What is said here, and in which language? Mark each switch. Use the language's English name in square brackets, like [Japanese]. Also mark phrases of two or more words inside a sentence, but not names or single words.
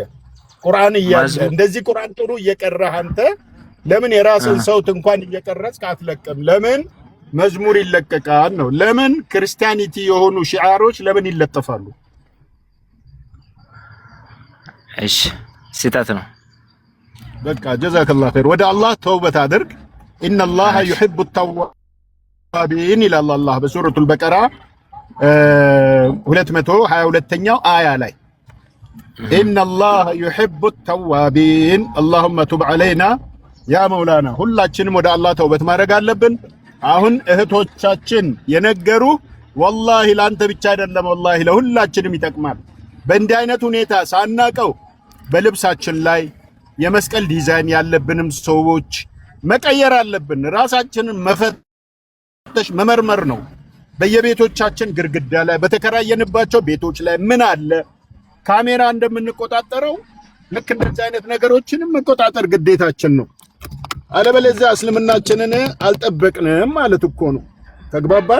[Amharic] ቁርአን እንደዚህ ቁርአን ጥሩ እየቀራህ አንተ ለምን የራስን ሰውት እንኳን እየቀረጽክ አትለቅም? ለምን መዝሙር ይለቀቃል ነው? ለምን ክርስቲያኒቲ የሆኑ ሺዓሮች ለምን ይለጠፋሉ? እሺ ስህተት ነው። በቃ [Arabic] جزاك الله خير። [Amharic] ወደ አላህ ተውበት አድርግ። [Arabic] إن الله يحب التوابين إلى الله بسورة البقرة [Amharic] 222ኛው አያ ላይ [Arabic] إن الله يحب التوابين اللهم تب علينا يا مولانا [Amharic] ሁላችንም ወደ አላህ ተውበት ማድረግ አለብን። አሁን እህቶቻችን የነገሩ والله ላንተ ብቻ አይደለም والله ለሁላችንም ይጠቅማል። በእንዲህ አይነት ሁኔታ ሳናቀው በልብሳችን ላይ የመስቀል ዲዛይን ያለብንም ሰዎች መቀየር አለብን። ራሳችንን መፈተሽ መመርመር ነው። በየቤቶቻችን ግድግዳ ላይ በተከራየንባቸው ቤቶች ላይ ምን አለ ካሜራ እንደምንቆጣጠረው ልክ እንደዚህ አይነት ነገሮችንም መቆጣጠር ግዴታችን ነው። አለበለዚያ እስልምናችንን አልጠበቅንም ማለት እኮ ነው። ተግባባን?